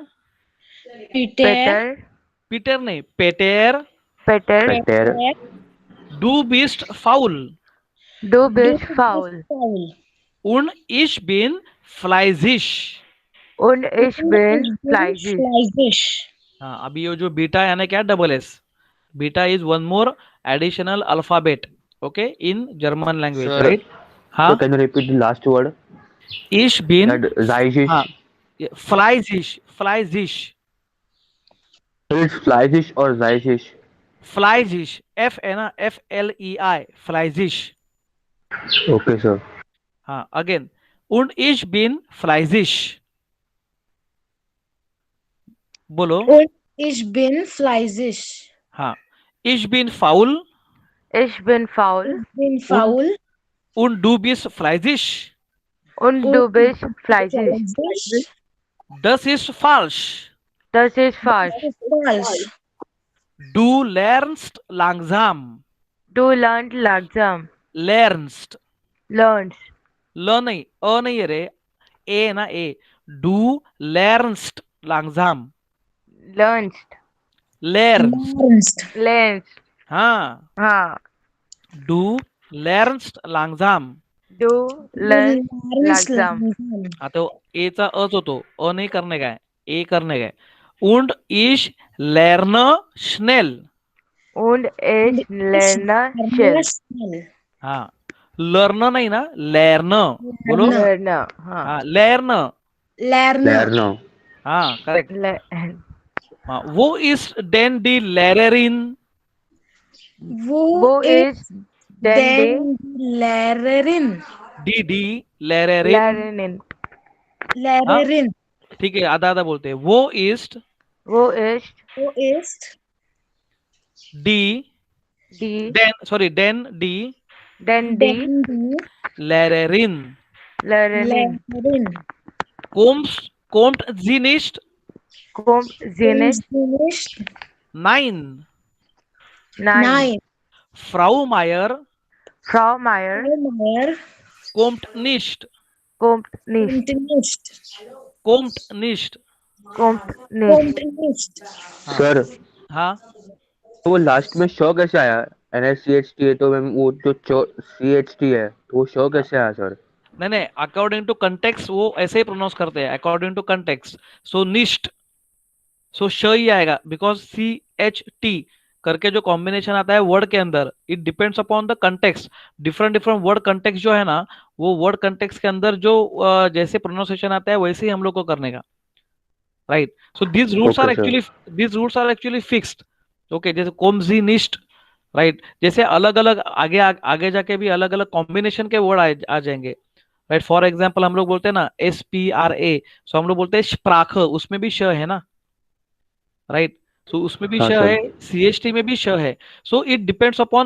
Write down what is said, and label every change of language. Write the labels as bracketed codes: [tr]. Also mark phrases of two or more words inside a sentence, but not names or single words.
[hi] Peter. Peter नहीं, Peter. Peter. [de] Du bist faul. Du bist faul. Faul. Und ich bin fleißig. Und ich bin fleißig. Fleißig. [hi] हाँ. अभी ये जो बीटा यानी क्या, डबल एस. [en] beta is one more additional alphabet. okay, in German language, Sir, [hi] राइट. हाँ. [en] so can you repeat the last word? [de] Ich bin [en] That Zaijish. [de] हाँ, fleißig. Fleißig. [en] So it's Fleißig or Zaijish? [de] Fleißig. [hi] F है ना, FLEI. Fleißig. [en] Okay, sir. [hi] हाँ. अगेन, [de] und ich bin fleißig. [hi] बोलो. [de] Und ich bin fleißig. हाँ. Ich bin faul. Ich bin faul. Ich bin faul. Und du bist fleißig. Und du bist fleißig. Fleißig. Das ist falsch. Das ist falsch. Falsch. Du lernst langsam. Du lernst langsam. Lernst. Lernst. [hi] ल नहीं, अ नहीं है रे, ए ना, ए. [de] Du lernst langsam. Lernst. Lernst. Lernst. Lernst. [hi] हाँ. हाँ. [de] Du lernst langsam. Du lernst Lernst langsam. langsam. [hi] हाँ, तो ए चा अच होतो, अ नहीं करने का है, ए करने का है. [de] Und ich lerne schnell. Und ich lerne schnell. Schnell. [hi] हाँ. लर्न नहीं ना, लर्न. बोलो. [de] Lerne. हाँ. [hi] हाँ, लर्न. [de] Lernen. Lerner. [hi] हाँ, करेक्ट. [de] Lern. [hi] हाँ. [de] Wo ist denn die Lehrerin? Wo is dandy Lehrerin. die Lehrerin. Larinin. [hi] हाँ [de] Lehrerin. [hi] ठीक है, आधा आधा बोलते हैं. [de] Wo ist Wo ist Wo ist डी die denn die dandy die लेरेरिन. Lehrerin? Lehrerin? Kommt sie nicht? Kommt sie nicht? Nicht. Nein. Nein. Frau Meier Frau Meier Frau Meier kommt nicht. kommt nicht. kommt nicht. Kommt nicht. Kommt nicht. Kommt nicht. [hi] सर हाँ तो वो लास्ट में शो कैसे आया? NSCHT है तो मैम वो जो CHT है तो वो शो कैसे आया सर? नहीं नहीं, [en] according to context [hi] वो ऐसे ही प्रोनाउंस करते हैं, [en] according to context. [hi] सो निस्ट, सो श ही आएगा, बिकॉज CHT करके जो कॉम्बिनेशन आता है वर्ड के अंदर, [en] it depends upon the context. [hi] डिफरेंट डिफरेंट वर्ड कंटेक्स्ट जो है ना, वो वर्ड कंटेक्स्ट के अंदर जो जैसे प्रोनाउंसिएशन आता है वैसे ही हम लोग को करने का. [en] right. so these rules Okay, sir. are actually fixed. ओके, [hi] जैसे कोम्जिनिस्ट, राइट, जैसे अलग अलग आगे जाके भी अलग अलग कॉम्बिनेशन के वर्ड आ जाएंगे. राइट. [en] for example [hi] हम लोग बोलते हैं ना SPRA, सो हम लोग बोलते हैं स्प्राख, उसमें भी श है ना. राइट. सो उसमें भी हाँ, श सर. है, CHT में भी श है. सो [en] it depends upon.